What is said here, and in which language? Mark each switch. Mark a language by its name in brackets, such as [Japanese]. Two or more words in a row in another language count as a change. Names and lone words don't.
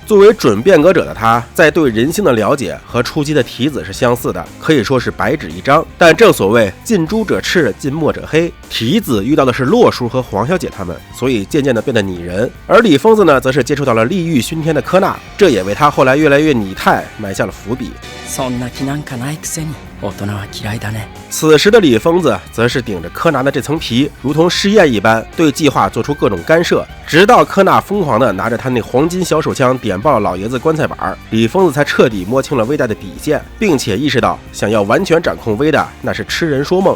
[Chinese] 作为准变革者的他，在对人性的了解和初期的提子是相似的，可以说是白纸一张。但正所谓近朱者赤，近墨者黑，提子遇到的是洛叔和黄小姐他们，所以渐渐的变得拟人。而李疯子呢，则是接触到了利欲熏天的科纳，这也为他后来越来越拟态埋下了伏笔。 [Japanese] そんな気なんかないくせに大人は嫌いだね。 [Chinese] 此时的李疯子则是顶着柯南的这层皮，如同试验一般，对计划做出各种干涉，直到科纳疯狂的拿着他那黄金小手枪点爆老爷子棺材板，李疯子才彻底摸清了威大的底线，并且意识到想要完全掌控威大那是痴人说梦。